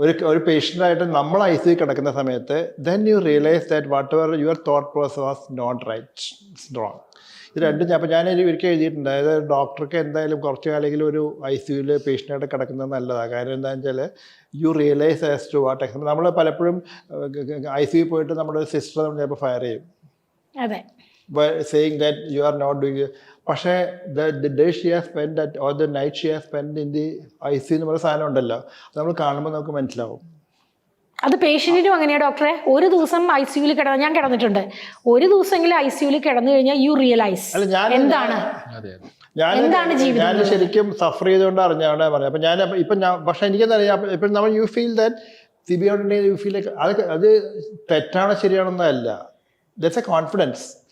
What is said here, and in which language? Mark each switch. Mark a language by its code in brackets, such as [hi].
[ml] ഒരു പേഷ്യൻ്റായിട്ട് നമ്മൾ ICU കിടക്കുന്ന സമയത്ത് [en] then you realize that whatever your thought process was not right, it's wrong. [ml] ഇത് രണ്ടും അപ്പം ഞാൻ ഒരിക്കൽ എഴുതിയിട്ടുണ്ട്. അതായത് ഡോക്ടർക്ക് എന്തായാലും കുറച്ച് കാലെങ്കിലും ഒരു ICUവിൽ പേഷ്യൻ്റായിട്ട് കിടക്കുന്നത് നല്ലതാണ്. കാര്യം എന്താണെന്ന് വെച്ചാൽ [en] You realise as to what example. [ml] നമ്മൾ പലപ്പോഴും ICU പോയിട്ട് നമ്മുടെ ഒരു സിസ്റ്റർ നമ്മൾ ചിലപ്പോൾ ഫയർ ചെയ്യും, അതെ, [en] saying that you are not doing it. പക്ഷേ the day she has spent that or the night she has spent in the ICU [ml] എന്ന് പറയുന്ന സാധനം ഉണ്ടല്ലോ, അത് നമ്മൾ കാണുമ്പോൾ നമുക്ക് മനസ്സിലാവും. അത് പേഷ്യന്റിനും അങ്ങനെയാ ഡോക്ടറെ. ഒരു ദിവസം ICUവിൽ ഞാൻ കിടന്നിട്ടുണ്ട്. ഒരു ദിവസമെങ്കിലും ICUവിൽ കിടന്നു കഴിഞ്ഞാൽ [en] you realise [ml] എന്താണ് ജീവിതം. ഞാൻ ശരിക്കും സഫർ ചെയ്തുകൊണ്ട് അറിഞ്ഞാണ് പറഞ്ഞത്. അപ്പം ഞാൻ പക്ഷെ എനിക്കെന്തറിയാം, ഇപ്പം നമ്മൾ [en] you feel that [ml] സിബിയോണ്ടെങ്കിൽ you feel like അത് തെറ്റാണോ ശരിയാണെന്നല്ല, [en] That's a confidence.